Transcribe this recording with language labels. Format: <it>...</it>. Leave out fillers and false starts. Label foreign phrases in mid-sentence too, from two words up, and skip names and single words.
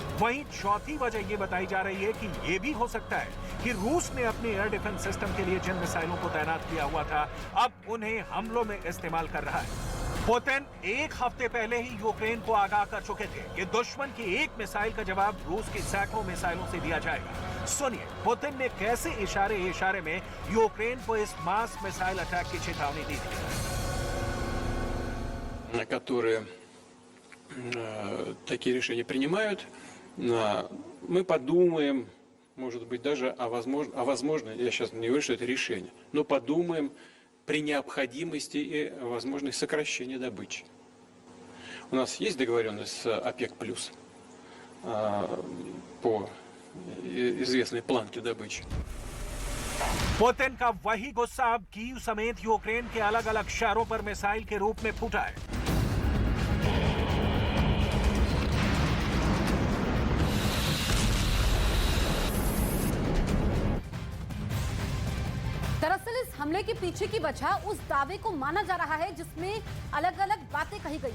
<hi>वहीं चौथी वजह ये बताई जा रही है कि ये भी हो सकता है कि रूस ने अपने</hi> <en>air defense system</en> <hi>के लिए जिन मिसाइलों को तैनात किया हुआ था, अब उन्हें हमलों में इस्तेमाल कर रहा है। पुतिन एक हफ्ते पहले ही यूक्रेन को आगाह कर चुके थे कि दुश्मन की एक मिसाइल का जवाब रूस की सैकड़ों मिसाइलों से दिया जाएगा। सुनिए पुतिन ने कैसे इशारे में यूक्रेन को इस</hi> <en>mass missile attack</en> <hi>की चेतावनी दी थी।</hi> <ru>На которые такие решения принимают, мы подумаем, может быть, даже о возможно, я сейчас не говорю, что это решение, но подумаем при необходимости и возможности сокращения добычи. У нас есть договоренность с ОПЕК+, по известной планке добычи.</ru> <hi>पुतिन का वही गुस्सा अब कीव समेत यूक्रेन के अलग अलग शहरों पर मिसाइल के रूप में फूटा है। दरअसल इस हमले के पीछे की वजह उस दावे को माना जा रहा है जिसमें अलग अलग बातें कही गई।</hi>